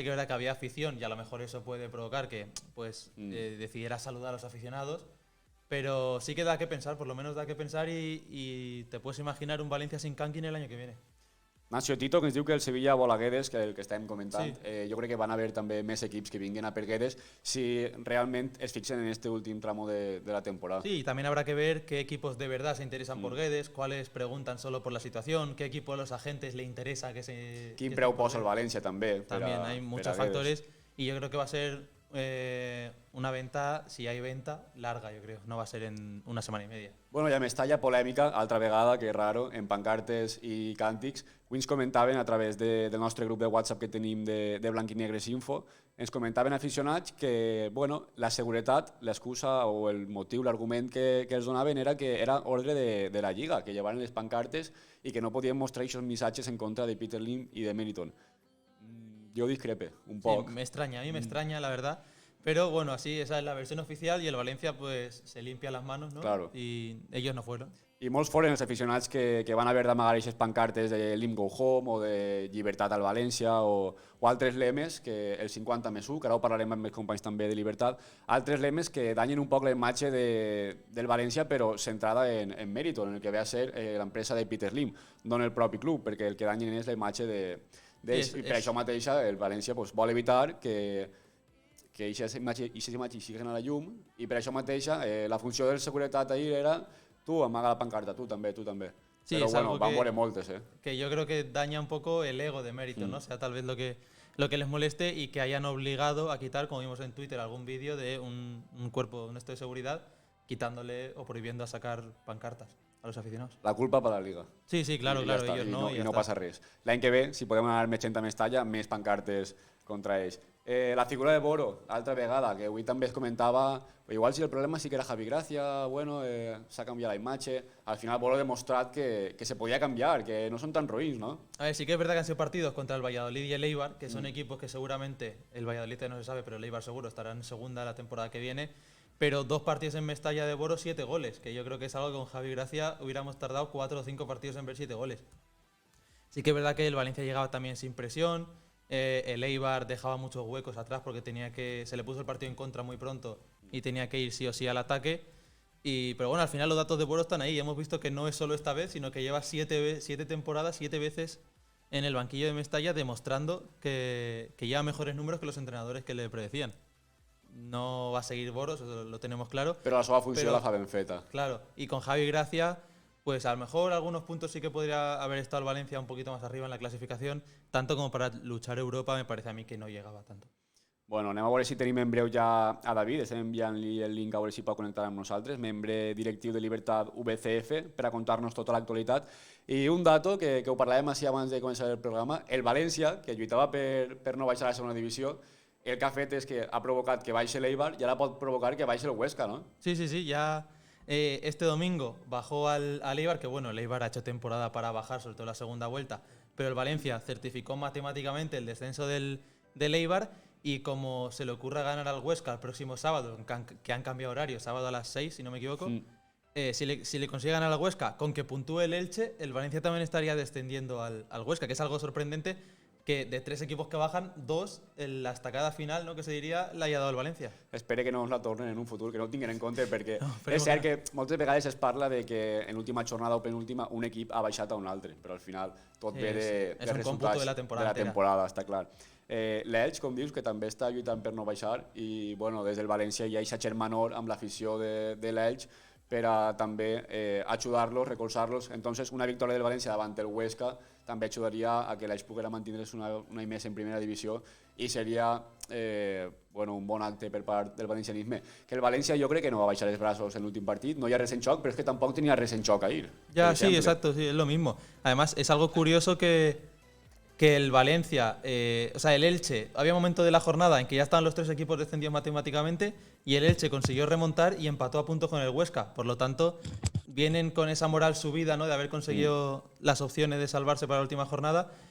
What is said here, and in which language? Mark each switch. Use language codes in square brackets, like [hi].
[es] Sí que es verdad que había afición y a lo mejor eso puede provocar que pues decidiera saludar a los aficionados. Pero sí que da que pensar, por lo menos da que pensar y te puedes imaginar un Valencia sin Kangin el año que viene. [ca] Nacio Tito, que ens diu que el Sevilla vol a Guedes, que el que estàvem comentant. Sí. Jo crec que van haver també més equips que vinguin a per Guedes si realment es fixen en este últim tramo de la temporada. [es] Sí, y también habrá que ver qué equipos de verdad se interesan por Guedes, cuáles preguntan solo por la situación, qué equipo de los agentes le interesa que se... [ca] Quin preu posa el València també. [es] También hay muchos factores y yo creo que va a ser una venta, si hay venta, larga, yo creo. No va a ser en una [ca] setmana i [es] media. [ca] Bueno, i a Mestalla, polèmica, altra vegada, que raro, en pancartes i càntics. Avui ens comentaven a través del nostre grup de WhatsApp que tenim de Blanquinegres Info, ens comentaven aficionats que bueno, la seguretat, l'excusa o el motiu, l'argument que els donaven era que era ordre de la Lliga, que llevaren les pancartes i que no podien mostrar aquests missatges en contra de Peter Lim i de Meriton. [es] Yo discrepe un poco. Sí, me extraña, a mí me extraña, la verdad. Pero bueno, así esa es la versión oficial y el Valencia pues se limpia las manos, ¿no? Claro. Y ellos no fueron. [ca] I molts foren els aficionats que van haver d'amagar aquestes pancartes de Lim Go Home o de Llibertat al València o altres lemes, que el 50+1, que ara ho parlarem amb els companys també de Llibertat, altres lemes que danyen un poc la imatge del València però centrada en Meriton, en el que ve a ser l'empresa de Peter Lim, no en el propi club, perquè el que danyen és la imatge d'ells. I per això mateix el València vol evitar que aquesta imatge sigui a la llum i per això mateix la funció de seguretat ahir era tu amaga la pancarta, tu també. Sí, pero bueno, van a moltes, [es] que yo creo que daña un poco el ego de Mérito, ¿no? O sea, tal vez lo que les moleste y que hayan obligado a quitar, como vimos en Twitter, algún vídeo de un cuerpo, un esto de seguridad, quitándole o prohibiendo a sacar pancartas a los aficionados. [ca] La culpa per la Liga. [es] Sí, claro, ellos no. [ca] I no passa res. L'any que ve, si podem anar més gent a Mestalla, més pancartes contra ells. La figura de Boro, altra vegada, que avui també es comentava, igual si el problema sí que era Javi Gracia, bueno, s'ha canviat la imatge, al final Boro ha demostrat que se podia canviar, que no són tan roïns, ¿no? [es] A ver, sí que es verdad que han sido partidos contra el Valladolid y el Eibar, que son equipos que seguramente, el Valladolid no se sabe, pero el Eibar seguro estará en segunda la temporada que viene, pero 2 partidos en Mestalla de Boro, 7 goles, que yo creo que es algo que con Javi Gracia hubiéramos tardado 4 o 5 partidos en ver 7 goles. Sí que es verdad que el Valencia llegaba también sin presión, el Eibar dejaba muchos huecos atrás porque se le puso el partido en contra muy pronto y tenía que ir sí o sí al ataque. Pero bueno, al final los datos de Boro están ahí y hemos visto que no es solo esta vez, sino que lleva 7 temporadas, 7 veces en el banquillo de Mestalla demostrando que lleva mejores números que los entrenadores que le predecían. No va a seguir Boro, eso lo tenemos claro. [ca] Pero la seva funció la fa ben feta. [es] Claro, y con Javi Gracia, pues a lo mejor algunos puntos sí que podría haber estado el Valencia un poquito más arriba en la clasificación, tanto como para luchar Europa, me parece a mí que no llegaba tanto. [ca] Bueno, anem a veure si tenim en breu ja a David, estem enviant-li el link a veure si pot connectar amb nosaltres, membre directiu de Libertat VCF, per a contar-nos tota l'actualitat. I un dato, que ho parlàvem així abans de començar el programa, el València, que lluitava per no baixar a la segona divisió, el que ha fet és que ha provocat que baixi l'Eibar i ara pot provocar que baixi el Huesca, ¿no? [es] Sí, ya este domingo bajó al Eibar, que bueno, el Eibar ha hecho temporada para bajar, sobre todo la segunda vuelta, pero el Valencia certificó matemáticamente el descenso del Eibar, y como se le ocurra ganar al Huesca el próximo sábado, que han cambiado horario, sábado a las 6, si no me equivoco, si le consigue ganar al Huesca, con que puntúe el Elche, el Valencia también estaría descendiendo al Huesca, que es algo sorprendente que de 3 equipos que bajan, 2, en la estacada final, no, que [ca] se diria, [es] l'haya dado el València. [ca] Espere que no ens la tornen en un futur, que no ho tinguin en compte, perquè és cert que moltes vegades es parla de que en l'última jornada o penúltima un equip ha baixat a un altre, però al final tot ve de resultats de la temporada, està clar. L'Elx, com dius, que també està lluitant per no baixar, i bueno, des del València hi ha aquest germanor amb l'afició de l'Elx per a també ajudar-los, recolzar-los. Entonces, una victòria del València davant el Huesca també ajudaria a que l'Elx poguera mantindre's un any més en primera divisió, i seria un bon acte per part del valencianisme. Que el València jo crec que no va baixar els braços en l'últim partit, no hi ha res en xoc, però és que tampoc tenia res en xoc ahir. [es] Ya, sí, exacto, sí, es lo mismo. Además, es algo curioso que el Valencia, o sea, el Elche, había un momento de la jornada en que ya estaban los 3 equipos descendidos matemáticamente, y el Elche consiguió remontar y empató a puntos con el Huesca. Por lo tanto, vienen con esa moral subida, ¿no?, de haber conseguido las opciones de salvarse para la última jornada.